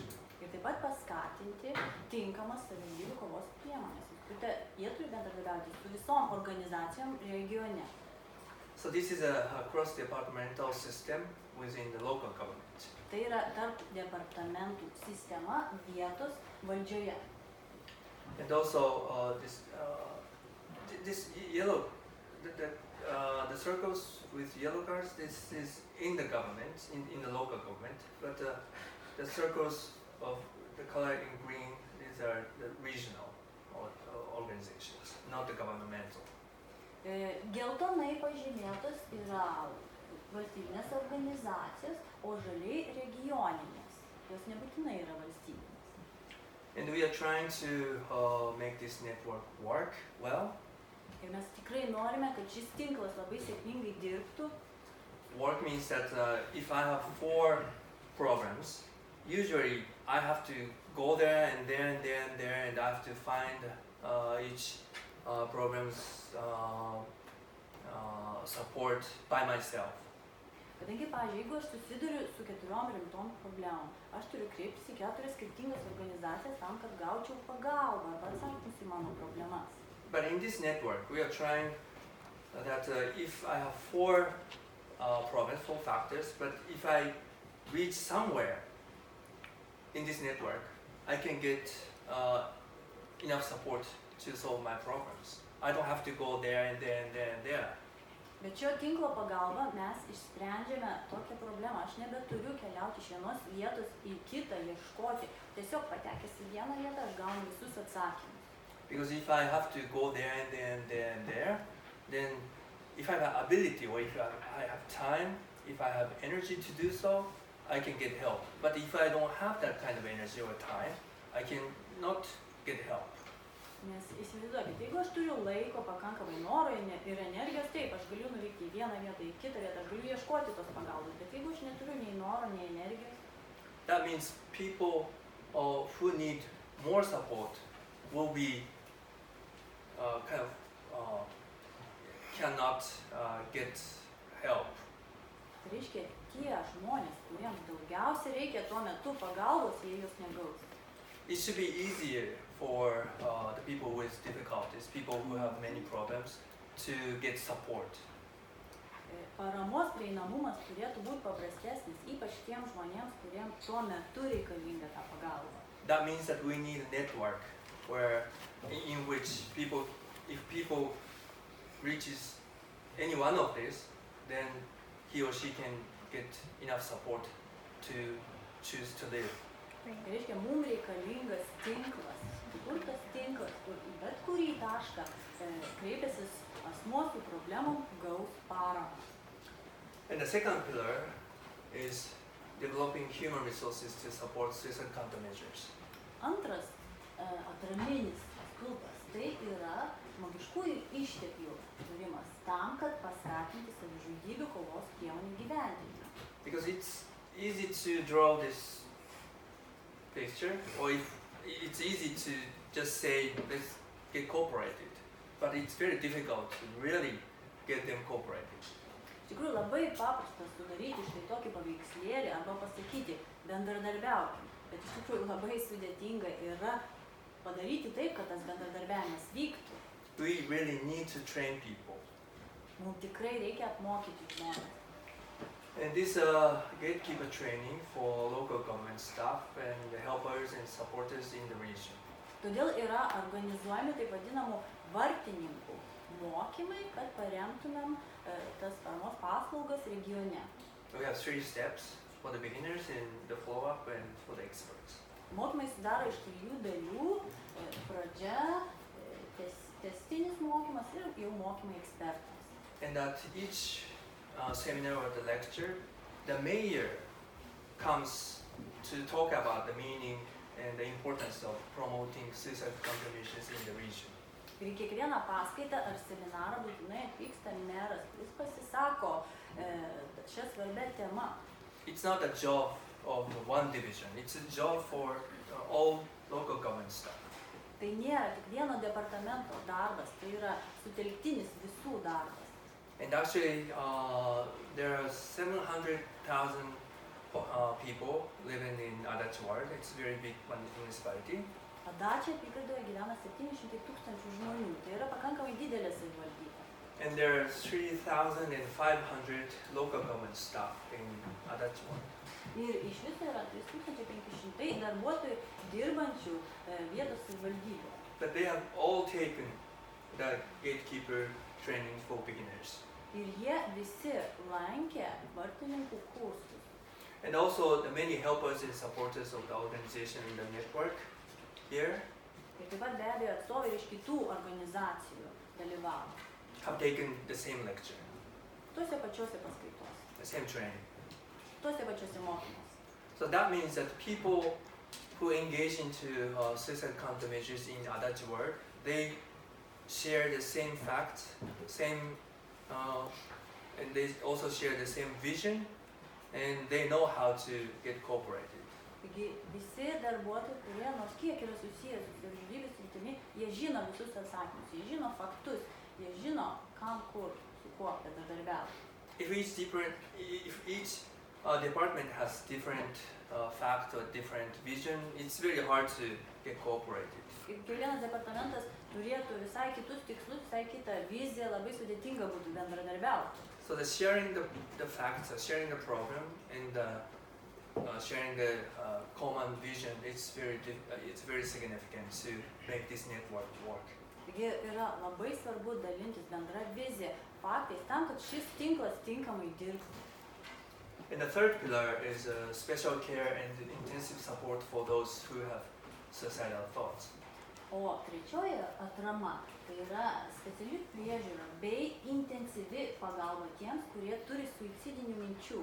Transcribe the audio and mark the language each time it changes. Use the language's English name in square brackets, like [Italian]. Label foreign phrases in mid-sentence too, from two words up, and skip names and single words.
[Lithuanian] Ir taip pat paskatinti tinkamas savižudybių kovos priemonės. Jie turi bendradarbiauti su visom organizacijom regione. [English] So this is a cross-departmental system within the local government. [Lithuanian] Tai yra tarp departamentų sistema vietos valdžioje. [English] And also this yellow, the circles with yellow cards, this is in the government, in the local government, but the circles of the color in green, these are the regional organizations, not the governmental. [Lithuanian] Geltonai pažymėtos yra valstybinės organizacijos, o žaliai regioninės. Jos nebūtinai yra valstybinės. [English] And we are trying to make this network work well. [Lithuanian] Ir mes tikrai norime, kad šis tinklas labai sėkmingai dirbtų. [English] Work means that if I have 4 programs, usually I have to go there and there and there and there, and I have to find each program's support by myself. [Lithuanian] Kadangi, pavyzdžiui, jeigu aš susiduriu su 4 rimtom problemom, aš turiu kreiptis į 4 skirtingas organizacijas tam, kad gaučiau pagalbą arba atsakymus į mano problemas. [English] But in this network, we are trying that if I have 4 problems, 4 factors, but if I reach somewhere in this network, I can get enough support to solve my problems. I don't have to go there and there and there and there. [Lithuanian] Bet šio tinklo pagalba mes išsprendžiame tokią problemą. Aš nebeturiu keliauti iš vienos vietos į kitą, ieškoti. Tiesiog patekęs į vieną vietą, aš gaunu visus atsakymus. [English] Because if I have to go there and there and there and there, then if I have ability or if I have time, if I have energy to do so, I can get help. But if I don't have that kind of energy or time, I can not get help. [Lithuanian] Nes įsivaizduokit, jeigu aš turiu laiko, pakankamai noro ir energijos, taip, aš galiu nuvykti į vieną vietą, į kitą vietą, aš galiu ieškoti tos pagalbos, bet jeigu aš neturiu nei noro, nei energijos, [English] that means people who need more support will be cannot get help. [Lithuanian] tai reiškia, tie žmonės, kuriems daugiausia reikia tuo metu pagalbos, jie jos negaus. [English] It should be easier for the people with difficulties, people who have many problems, to get support. [Lithuanian] Paramos prieinamumas turėtų būti paprastesnis, ypač tiems žmonėms, kuriems tuo metu reikalinga ta pagalba. [English] That means that we need a network where, in which people, if people reaches any one of these, then he or she can get enough support to choose to live. [Lithuanian] Tai reiškia, mums reikalingas tinklas. Kur tas tinklas, kur į bet kurį tašką kreipiasis asmuo su problemom gaus paramą. [English] And the second pillar is developing human resources to support suicide countermeasures. [Lithuanian] Antras atraminis stulpas tai yra žmogiškųjų išteklių turimas tam, kad paskatinti savižudybių kovos priemonių gyvendinimą. [English] Because it's easy to draw this picture, or if it's easy to just say, let's get cooperated, but it's very difficult to really get them cooperated. [Lithuanian] Iš tikrųjų labai paprasta sudaryti štai tokį paveikslėlį arba pasakyti bendradarbiaukim, bet iš tikrųjų labai sudėtinga yra padaryti taip, kad tas bendradarbiavimas vyktų. [English] We really need to train people. [Lithuanian] Mums tikrai reikia apmokyti žmonės. [English] And this gatekeeper training for local government staff and the helpers and supporters in the region. [Lithuanian] Todėl yra organizuojami taip vadinamų vartininkų mokymai, kad paremtumėm tas paramos paslaugas regione. [English] We have 3 steps for the beginners and the follow-up and for the experts. [Lithuanian] Mokymai sudaro iš 3 dalių, pradžia, testinis mokymas ir jau mokymai ekspertams. [English] And at each seminar or the lecture, the mayor comes to talk about the meaning and the importance of promoting suicide countermeasures in the region. [Lithuanian] Ir kiekvieną paskaitą ar seminarą būtinai atvyksta meras, kuris pasisako šią svarbę temą. [English] It's not a job of one division, it's a job for all local government staff. [Lithuanian] Tai nėra tik vieno departamento darbas, tai yra sutelktinis visų darbas. [English] And actually, there are 700,000 people living in Adachi ward. It's a very big municipality. [Lithuanian] Adachi apygardoje gyvena 700 tūkstančių žmonių, tai yra pakankamai didelė savivaldybė. [English] And there are 3,500 local government staff in Adachi ward. [Lithuanian] Ir iš viso yra 3500 darbuotojų dirbančių vietos savivaldybėje. [English] But they have all taken the gatekeeper training for beginners. [Lithuanian] Ir jie visi lankė vartininkų kursus. [English] And also the many helpers and supporters of the organization in the network here [Lithuanian] Ir taip pat be abejo atstovai iš kitų organizacijų dalyvavo. [English] have taken the same lecture, [Lithuanian] Tuose pačiuose paskaitose, [English] the same training. [Lithuanian] tuose pačiuose mokymuose. [English] So that means that people who engage into suicide countermeasures in Adachi ward, they share the same facts, and they also share the same vision, and they know how to get cooperated. [Lithuanian] Taigi visi darbuotojai, kurie nors kiek yra susijęs su savižudybės sritimi, jie žino visus atsakymus, jie žino faktus, jie žino kam, kur, su kuo bendradarbiauti. [English] If each department has different fact or different vision, it's very hard to get cooperated. [Lithuanian] Ir kiekvienas departamentas turėtų visai kitus tikslus, visai kitą viziją, labai sudėtinga būtų bendradarbiauti. [English] So the sharing the facts, sharing the problem, and sharing the common vision, it's very significant to make this network work. [Lithuanian] Taigi yra labai svarbu dalintis bendra vizija, faktais, tam, kad šis tinklas tinkamai dirbtų. [English] And the third pillar is special care and intensive support for those who have suicidal thoughts. [Lithuanian] O trečioji atrama tai yra speciali priežiūra bei intensyvi pagalba tiems, kurie turi suicidinių minčių.